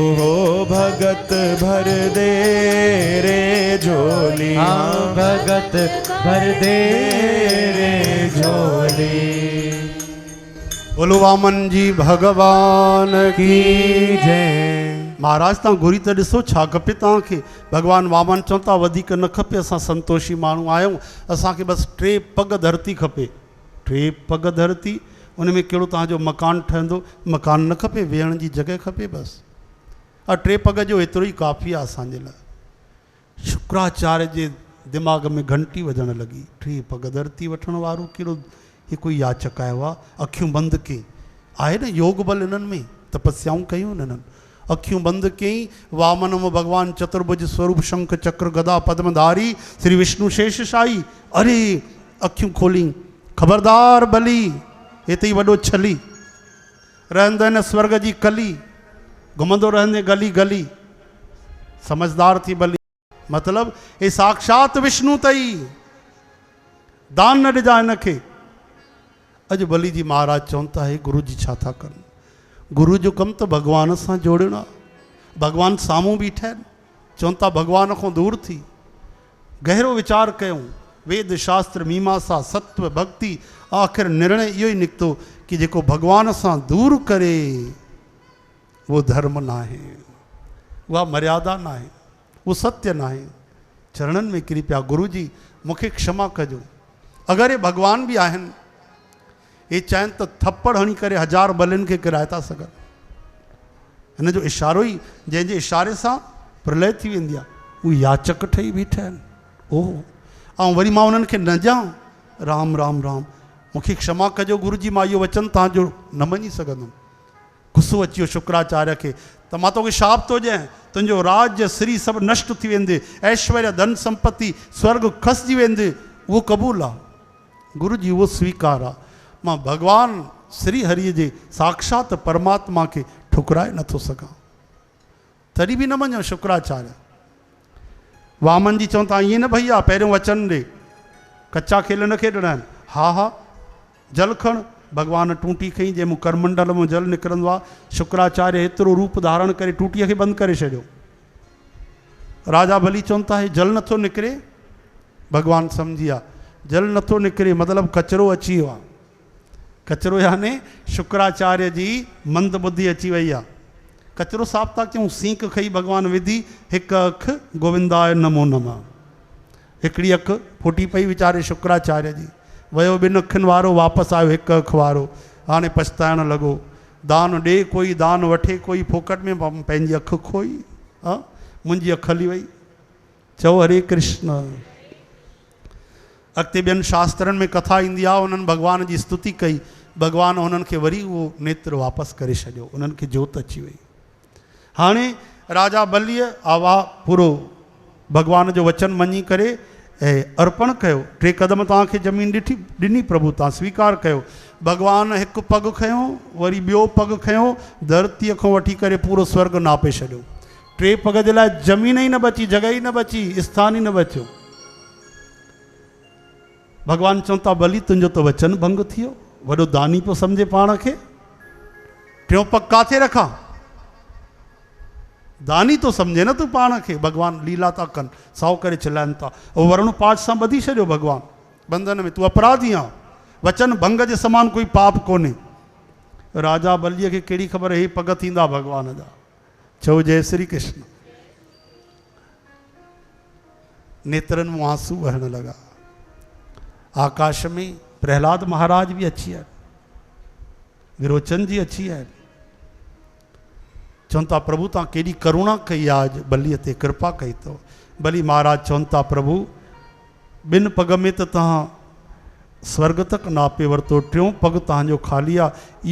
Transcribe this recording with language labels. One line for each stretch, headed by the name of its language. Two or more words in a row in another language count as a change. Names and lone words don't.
Hindi: हो भगत भर दे रे झोली। हम भगत भर दे रे झोली। बोलो वामन जी भगवान की जय।
Sindhi: महाराज तव्हां घुरी त ॾिसो छा खपे तव्हांखे। भॻवानु वामन चवनि था वधीक न खपे, असां संतोषी माण्हू आहियूं, असांखे बसि 3 पग धरती खपे। 3 पग धरती, उन में कहिड़ो तव्हांजो मकान ठहंदो? मकान न खपे, वेहण जी जॻह खपे बसि। 3 पग जो एतिरो ई काफ़ी आहे असांजे लाइ। शुक्राचार्य जे दिमाग़ में घंटी वॼणु लॻी। 3 पग धरती वठण वारो कहिड़ो हिकु याचक आयो आहे। अखियूं बंदि कई, आहे न योग बल इन्हनि में, तपस्याऊं कयूं इन्हनि। अखियूं बंदि कई, वामनम भगवान चतुर्भुज स्वरूप शंख चक्र गदा पद्मधारी श्री विष्णु शेषशाही। अरे अखियूं खोली, ख़बरदार बली, हिते ई वॾो छली रहंदो हिन स्वर्ग जी कली, घुमंदो रहंदे गली गली। समझदार थी बली, मतलब हे साक्षात विष्णु तई, दान न ॾिजा हिनखे। अॼु बली जी महाराज चवनि था, हे गुरु जी छा था कनि? गुरु जो कमु त भॻवान सां जोड़णो आहे। भॻवानु साम्हूं बीठा आहिनि, चवनि था भॻवान खां दूर थी। गहरो वीचार कयूं, वेद शास्त्र मीमांसा सत्व भक्ति, आख़िर निर्णय इहो ई निकितो कि जेको भॻवान सां दूर करे उहो धर्म न आहे, उहा मर्यादा न आहे, उहो सत्य न आहे। चरणनि में किरी पिया, गुरु जी मूंखे क्षमा कजो। अगरि हे भॻवान बि आहिनि, ये चाहिनि त थप्पड़ हणी करे 1000 बलियुनि खे किराए था सघनि। हिन जो इशारो ई, जंहिंजे इशारे सां प्रलय थी वेंदी आहे, उहे याचक ठही बीठा आहिनि। ओह, ऐं वरी मां उन्हनि खे न ॼां, राम राम राम, मूंखे क्षमा कजो गुरु जी, मां इहो वचन तव्हांजो न मञी सघंदुमि। गुस्सो अची वियो शुक्राचार्य खे, त मां तोखे शाप थो ॾियां, तुंहिंजो राज्य श्री सभु नष्ट थी वेंदे, ऐश्वर्य धन संपत्ति स्वर्ग खसिजी वेंदे, उहो क़बूल आहे। गुरु जी उहो स्वीकार आहे। मां भगवान श्री हरिअ जे साक्षात परमात्मा खे ठुकराए नथो सघां, तॾहिं बि न मञो शुक्राचार्य। वामन जी चवनि था, ईअं न भैया, पहिरियों वचन ॾे, कचा खेल न खेॾणा आहिनि। हा हा, जल खण। भगवान टूटी खईं, जंहिं मूं करमंडल में जल निकिरंदो आहे। शुक्राचार्य एतिरो रूप धारण करे टूटीअ खे बंदि करे छॾियो। राजा बली चवनि था, हे जल नथो निकिरे। भगवान सम्झी विया, जल नथो निकिरे मतिलबु कचिरो अची वियो आहे। कचिरो याने शुक्राचार्य जी मंद बुद्धि अची वई आहे। कचिरो साफ़ था कयूं। सीक खई भगवान विधी, हिकु अखि
Sanskrit: गोविंदाय नमो नमः,
Sindhi: हिकिड़ी अखि फुटी पई वीचारे शुक्राचार्य जी। वियो 2 अखियुनि वारो, वापसि आयो 1 अखि वारो। हाणे पछताइण लॻो, दान ॾे कोई, दान वठे कोई, फोकट में पंहिंजी अखि खोई। हा, मुंहिंजी अखि हली वई। चओ हरे कृष्ण। अॻिते ॿियनि शास्त्रनि में कथा ईंदी आहे, उन्हनि भॻवान जी स्तुति कई, भॻवान उन्हनि खे वरी उहो नेत्र वापसि करे छॾियो, उन्हनि खे जोत अची वई। हाणे राजा बलीअ आवा पूरो भगवान जो वचन मञी करे ऐं अर्पण कयो। 3 क़दम तव्हांखे ज़मीन ॾिनी प्रभु तव्हां स्वीकार कयो। भगवान हिकु पग खयो, वरी ॿियो पग खयो, धरतीअ खां वठी करे पूरो स्वर्ग नापे छॾियो। 3 पग जे लाइ ज़मीन ई न बची, जॻह ई न बची, स्थान ई न बचियो। भगवान चवनि था बली तुंहिंजो त वचन भंग थी वियो, वॾो दानी पियो सम्झे पाण खे। 3 पग काथे रखां? दानी तो सम्झे न तूं पाण खे। भगवान लीला था कनि, साओ करे चिलाइनि था। उहो वरुण पाठ सां ॿधी छॾियो भगवान बंधन में, तूं अपराधी आहीं, वचन भंग जे समान कोई पाप कोन्हे। राजा बलीअ खे कहिड़ी ख़बर हे पग थींदा भगवान जा। चओ जय श्री कृष्ण। नेत्रनि मां आंसू वहण लॻा। आकाश में प्रहलाद महाराज भी अची आहिनि, विरोचन जी अची आहिनि। चवनि था प्रभु तव्हां केॾी करुणा कई आहे, अॼु बलीअ ते कृपा कई अथव। बली महाराज चवनि था प्रभु 2 पग में त तव्हां स्वर्ग तक नापे वरितो, 3 पग तव्हांजो ख़ाली आहे।